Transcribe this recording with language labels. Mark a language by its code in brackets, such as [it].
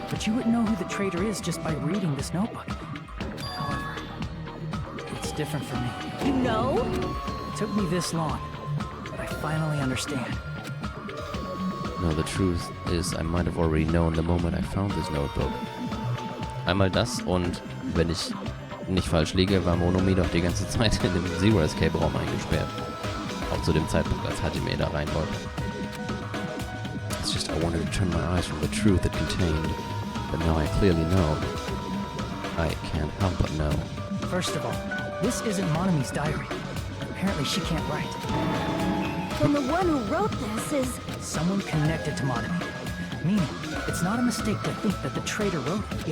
[en] But you wouldn't know who the traitor is just by reading this notebook. However, it's different for me. You know? It took me this long, but I finally understand. No, the truth is, I might have already known the moment I found this notebook. [de] Einmal das und, wenn ich nicht falsch liege, war Monomi doch die ganze Zeit in dem Zero Escape Raum eingesperrt. Auch zu dem Zeitpunkt, als Hajime da rein wollte. [en] It's just I wanted to turn my eyes from the truth it contained, but now I clearly know. I can't help but know. First of all, this isn't Monomi's diary. Apparently she can't write. Then the one who wrote this is... Someone connected to Monomi. Meaning, it's not a mistake to think that the traitor wrote it.